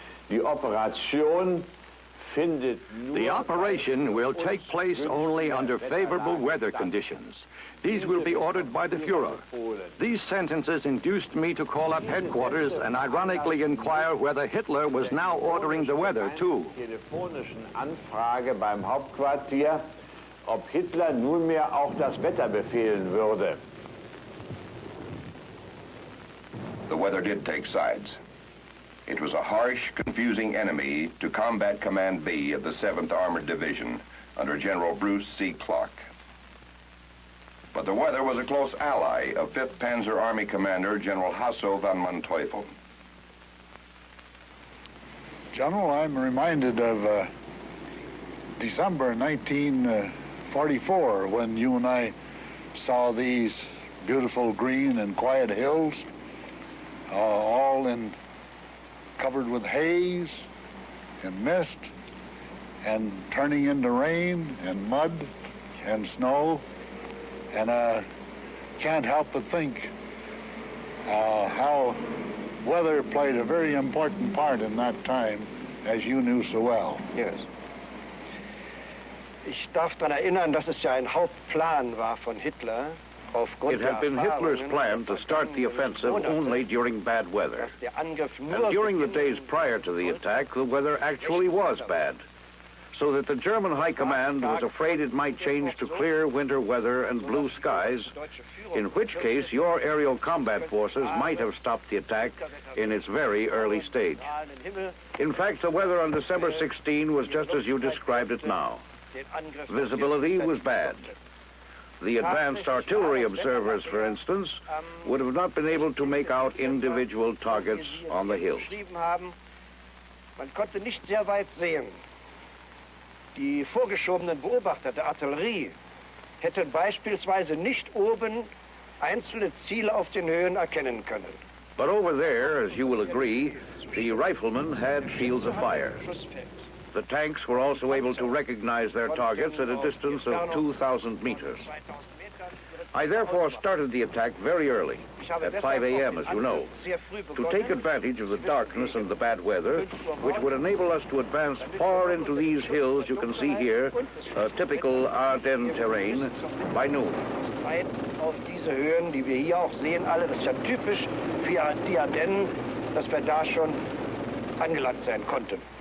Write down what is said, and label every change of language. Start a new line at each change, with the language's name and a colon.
English: The operation will take place only under favorable weather conditions. These will be ordered by the Fuhrer. These sentences induced me to call up headquarters and ironically inquire whether Hitler was now ordering the weather too.
German: Telefonischen Anfrage beim Hauptquartier, ob Hitler nunmehr auch das Wetter befehlen würde.
English: The weather did take sides. It was a harsh, confusing enemy to Combat Command B of the 7th Armored Division under General Bruce C. Clark. But the weather was a close ally of 5th Panzer Army Commander General Hasso von Manteuffel. General, I'm reminded of December 1944 when you and I saw these beautiful green and quiet hills, all covered with haze and mist and turning into rain and mud and snow. And I can't help but think how weather played a very important part in that time, as you knew so well. Yes.
German: Ich darf daran erinnern, dass es ja ein Hauptplan war von Hitler.
English: It had been Hitler's plan to start the offensive only during bad weather. And during the days prior to the attack, the weather actually was bad. So that the German High Command was afraid it might change to clear winter weather and blue skies, in which case your aerial combat forces might have stopped the attack in its very early stage. In fact, the weather on December 16 was just as you described it now. Visibility was bad. The advanced artillery observers, for instance, would have not been able to make out individual targets on the hills.
German: Man konnte nicht sehr weit sehen. Die vorgeschobenen Beobachter der Artillerie hätten beispielsweise nicht oben einzelne Ziele auf den Höhen erkennen können.
English: But over there, as you will agree, the riflemen had fields of fire. The tanks were also able to recognize their targets at a distance of 2,000 meters. I therefore started the attack very early, at 5 a.m., as you know, to take advantage of the darkness and the bad weather, which would enable us to advance far into these hills you can see here, typical Ardennes terrain, by noon.
German: Auf diese Höhen, die wir hier auch sehen, alle, das ist ja typisch für die Ardennen, dass wir da schon angelangt sein konnten.